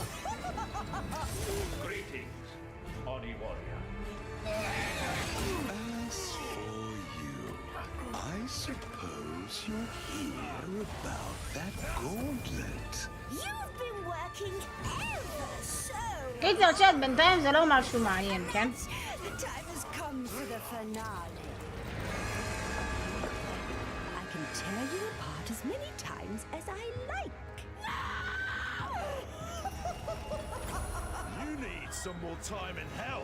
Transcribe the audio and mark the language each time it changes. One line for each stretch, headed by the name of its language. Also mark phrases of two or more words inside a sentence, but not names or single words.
English: Greetings, Oni Warrior. As for you, I suppose you'll hear about that gauntlet. You've been working ever so.
Hebrew: קיצר צ'אט, בינתיים זה לא משהו מעניין, כן?
English: The time has come for the finale. I can tear you apart as many times as I like. You need some more time in hell.